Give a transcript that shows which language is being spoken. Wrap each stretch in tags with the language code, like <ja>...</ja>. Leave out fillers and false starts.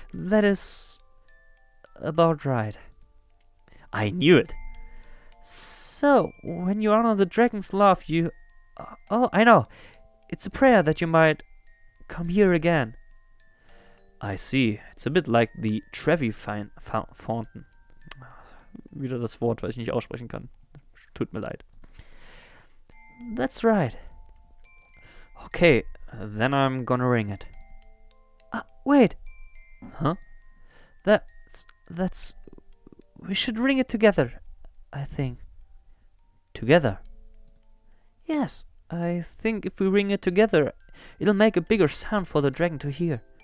<en>That is about right. I knew it. So, when you honor the dragon's love, you... oh, I know. It's a prayer that you might come here again. I see. It's a bit like the Trevi Fountain.</en> <de>Wieder das Wort, was ich nicht aussprechen kann. Tut mir leid.</de> <en>That's right. Okay, then I'm gonna ring it. Wait. Huh? That's... We should ring it together, I think. Together? Yes, I think if we ring it together, it'll make a bigger sound for the dragon to hear.</en>